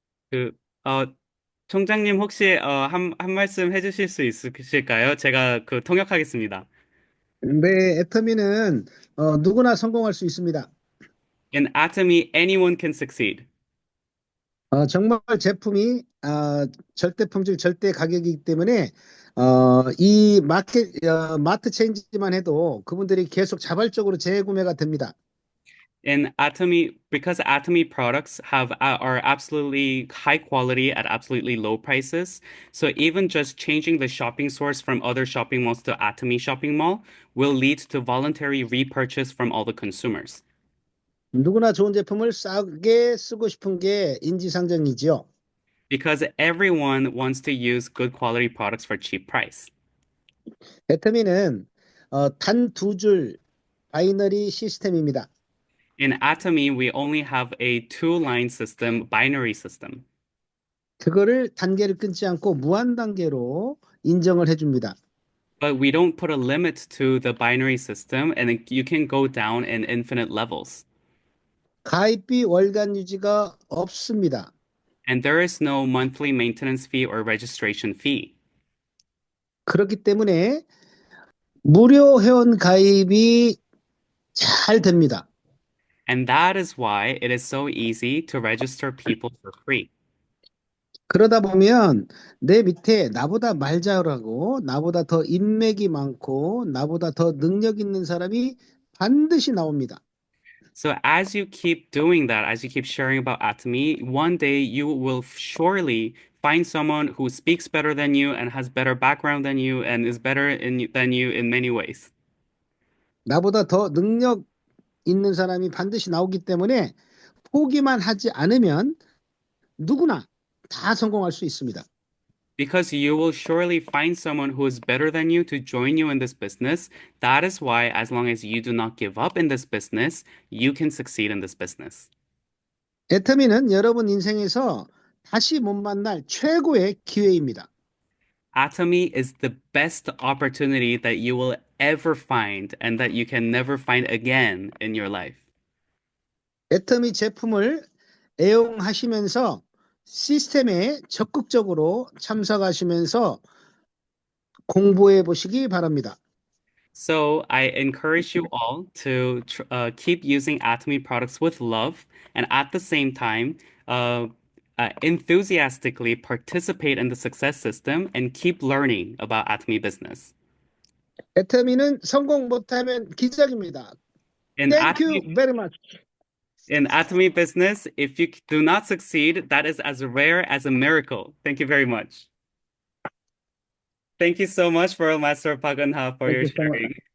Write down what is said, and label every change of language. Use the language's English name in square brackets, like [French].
[Korean] 그, 어, 총장님 혹시 한 말씀 해주실 수 있으실까요? 제가 통역하겠습니다. 네, 애터미는 누구나 성공할 수 있습니다. [English] In Atomy, anyone can succeed. [Korean] 정말 제품이 절대 품질, 절대 가격이기 때문에 이 마트 체인지만 해도 그분들이 계속 자발적으로 재구매가 됩니다. [English] In Atomy, because Atomy products are absolutely high quality at absolutely low prices, so even just changing the shopping source from other shopping malls to Atomy shopping mall will lead to voluntary repurchase from all the consumers. [Korean] 누구나 좋은 제품을 싸게 쓰고 싶은 게 인지상정이지요. [English] Because everyone wants to use good quality products for cheap price. [Korean] 애터미는 단 2줄 바이너리 시스템입니다. [English] In Atomy, we only have a two-line system, binary system. [Korean] 그거를 단계를 끊지 않고 무한 단계로 인정을 해줍니다. [English] But we don't put a limit to the binary system, and you can go down in infinite levels. [Korean] 가입비 월간 유지가 없습니다. [English] And there is no monthly maintenance fee or registration fee. [Korean] 그렇기 때문에 무료 회원 가입이 잘 됩니다. [English] And that is why it is so easy to register people for free. [Korean] 그러다 보면 내 밑에 나보다 말 잘하고 나보다 더 인맥이 많고 나보다 더 능력 있는 사람이 반드시 나옵니다. [English] So as you keep doing that, as you keep sharing about Atomy, one day you will surely find someone who speaks better than you and has better background than you and is better than you in many ways. [Korean] 나보다 더 능력 있는 사람이 반드시 나오기 때문에 포기만 하지 않으면 누구나 다 성공할 수 있습니다. [English] Because you will surely find someone who is better than you to join you in this business. That is why, as long as you do not give up in this business, you can succeed in this business. [Korean] 애터미는 여러분 인생에서 다시 못 만날 최고의 기회입니다. [English] Atomy is the best opportunity that you will ever find and that you can never find again in your life. [Korean] 애터미 제품을 애용하시면서 시스템에 적극적으로 참석하시면서 공부해 보시기 바랍니다. [English] So I encourage you all to keep using Atomy products with love and at the same time enthusiastically participate in the success system and keep learning about Atomy business. [Korean] 애터미는 성공 못하면 기적입니다. [English] In Thank you Atomy, very much. in Atomy business, if you do not succeed, that is as rare as a miracle. Thank you very much. Thank you so much for Master Paganha for Thank your you so much. sharing.